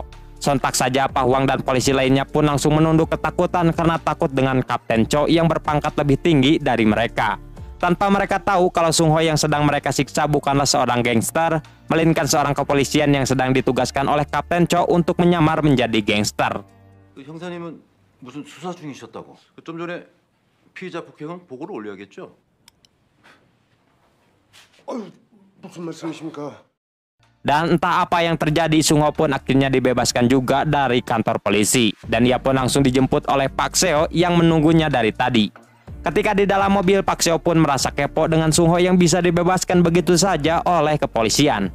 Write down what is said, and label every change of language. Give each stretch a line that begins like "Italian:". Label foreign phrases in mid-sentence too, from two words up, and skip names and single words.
Indonesian: Sontak saja Pak Huang dan polisi lainnya pun langsung menunduk ketakutan karena takut dengan Kapten Chow yang berpangkat lebih tinggi dari mereka. Tanpa mereka tahu kalau Sung Ho yang sedang mereka siksa bukanlah seorang gangster, melainkan seorang kepolisian yang sedang ditugaskan oleh Kapten Chow untuk menyamar menjadi gangster.
Korean: 형사님은 무슨 수사 중이셨다고? 좀 전에 피의자 폭행은 보고를 올려야겠죠? 무슨 말씀이십니까?
Indonesian: Dan entah apa yang terjadi, Sung Ho pun akhirnya dibebaskan juga dari kantor polisi. Dan ia pun langsung dijemput oleh Pak Seo yang menunggunya dari tadi. Ketika di dalam mobil, Pak Seo pun merasa kepo dengan Sung Ho yang bisa dibebaskan begitu saja oleh kepolisian.